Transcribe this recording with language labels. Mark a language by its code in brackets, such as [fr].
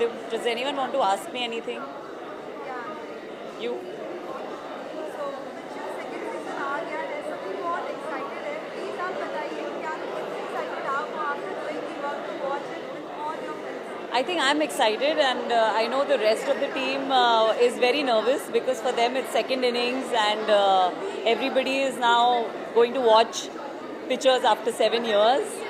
[en] Does anyone want to ask me anything? Yeah. You? [hi] So, Pictures second season आ गया है, सभी बहुत excited है. [en] Please [hi] आप बताइए क्या कितने [en] excited [hi] आप हो [en] after doing the work to watch it with all your friends? I think I'm excited, and I know the rest of the team is very nervous, because for them it's second innings, and everybody is now going to watch Pictures after 7 years.